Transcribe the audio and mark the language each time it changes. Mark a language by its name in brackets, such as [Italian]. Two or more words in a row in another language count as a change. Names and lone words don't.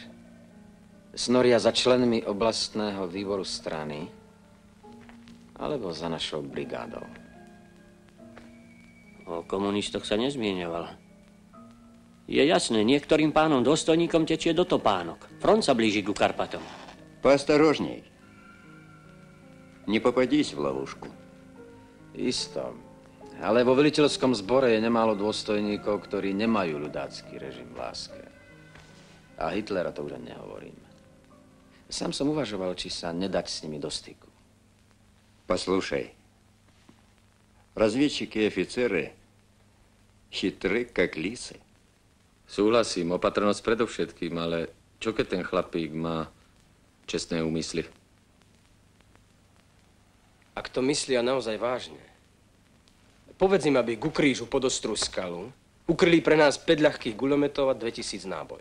[Slovak] Snoria za členmi oblastného výboru strany alebo za našou brigádou? O komunistoch sa nezmieňoval. Je jasné, niektorým pánom dôstojníkom tečie do topánok. Front sa blíži ku Karpatom. [Russian] Поосторожней. Не попадись в ловушку. [Slovak] Isto. Ale vo veliteľskom zbore je nemálo dôstojníkov, ktorí nemajú ľudácky režim v láske. A Hitlera to už ani nehovorím. Sám som uvažoval, či sa nedať s nimi do styku. [Russian] Послушай, разведчики и офицеры chytré, как lisy. [Slovak] Súhlasím, opatrnosť predovšetkým, ale čo keď ten chlapík má čestné úmysly? Ak to myslia naozaj vážne, povedz im, aby ku krížu pod ostrú skalu ukryli pre nás 5 ľahkých guľometov a 2000 nábojov.